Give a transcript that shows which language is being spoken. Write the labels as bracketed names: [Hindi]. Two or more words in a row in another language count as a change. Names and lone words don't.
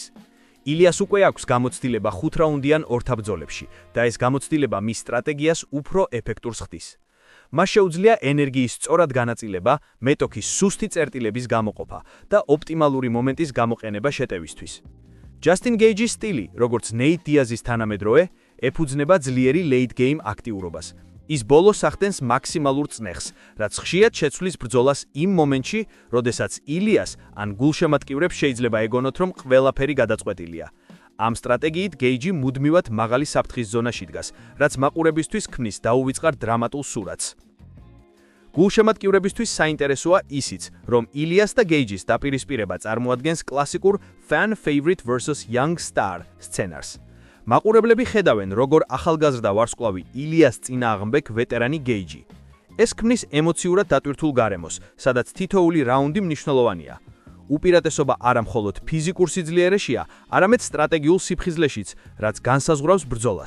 [Georgian] ილიას უკვე აქვს გამოცდილება 5 რაუნდიან ორთაბრძოლებში და ეს გამოცდილება მის სტრატეგიას უფრო ეფექტურს ხდის. მას შეუძლია ენერგიის სწორად განაწილება, მეტოქის სუსტი წერტილების გამოყოფა და ოპტიმალური მომენტის გამოყენება შეტევისთვის. ჯასტინ გეიჯის სტილი, როგორც ნეით დიაზის თანამედროვე, ეფუძნება ძლიერი [English] late game [Georgian] აქტიურობას. ის ბოლოს ახდენს მაქსიმალურ წნეხს, რაც ხშირად შეცვლის ბრძოლას იმ მომენტში, როდესაც ილიას ან გულშემატკივრებს შეიძლება ეგონოთ, რომ ყველაფერი გადაწყვეტილია. ამ სტრატეგიით გეიჯი მუდმივად მაღალი საფრთხის ზონაში დგას, რაც მაყურებისთვის ქმნის დაუვიწყარ დრამატულ სურათს. გულშემატკივრებისთვის საინტერესოა ისიც, რომ ილიას და გეიჯის დაპირისპირება წარმოადგენს კლასიკურ [English] fan favorite versus young star [Georgian] სცენარს. მაყურებლები ხედავენ, როგორ ახალგაზრდა ვარსკვლავი ილიას წინააღმდეგ ვეტერანი გეიჯი. ეს ქმნის ემოციურად დატვირთულ გარემოს, სადაც თითოეული რაუნდი მნიშვნელოვანია. უპირატესობა არა მხოლოდ ფიზიკურ სიძლიერეშია, არამედ სტრატეგიულ სიფხიზლეშიც, რაც განსაზღვრავს ბრძოლას.